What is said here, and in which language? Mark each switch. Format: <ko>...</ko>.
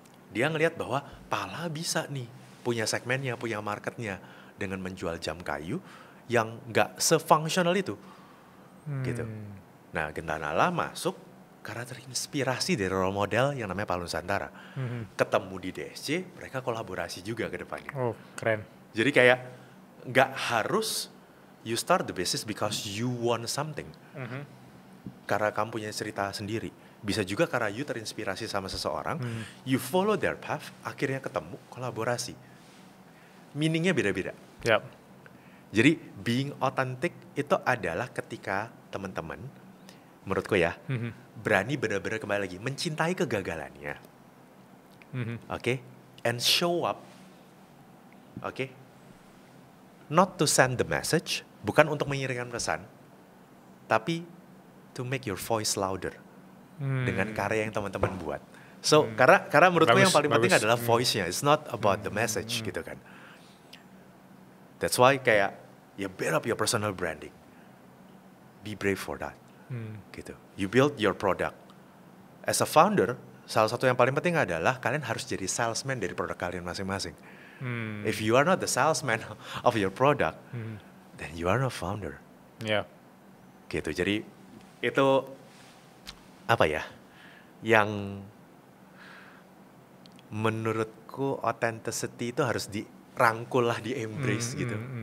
<id>Dia ngelihat bahwa pala bisa nih punya segmennya, punya marketnya dengan menjual jam kayu yang nggak se-functional itu, gitu. Nah, Gentanala masuk karena terinspirasi dari role model yang namanya Pala Nusantara. Ketemu di DSC, mereka kolaborasi juga ke depannya. Oh, keren. Jadi kayak nggak harus</id> <en>you start the business because you want something.</en> <id>Karena kamu punya cerita sendiri. Bisa juga karena you terinspirasi sama seseorang,</id> <en>you follow their path,</en> <id>akhirnya ketemu, kolaborasi. Meaningnya beda-beda. Yap. Jadi being authentic itu adalah ketika teman-teman, menurutku ya, berani benar-benar kembali lagi mencintai kegagalannya, oke,</id> <en>and show up,</en> <id>oke,</id> <en>not to send the message,</en> <id>bukan untuk mengirimkan pesan, tapi</id> <en>to make your voice louder</en> <id>dengan karya yang teman-teman buat. So karena menurutku Bagus, yang paling penting bagus. adalah voice-nya,</id> <en>it's not about the message</en> <id>gitu kan.</id> <en>That's why</en> <id>kayak</id> <en>you build up your personal branding, be brave for that.</en> <id>Gitu.</id> <en>You build your product. As a founder,</en> <id>salah satu yang paling penting adalah kalian harus jadi salesman dari produk kalian masing-masing.</id> <en>If you are not the salesman of your product, then you are not founder.</en> <id>Ya. Gitu. Jadi itu apa ya? Yang menurutku authenticity itu harus dirangkul lah, di-embrace gitu.</id>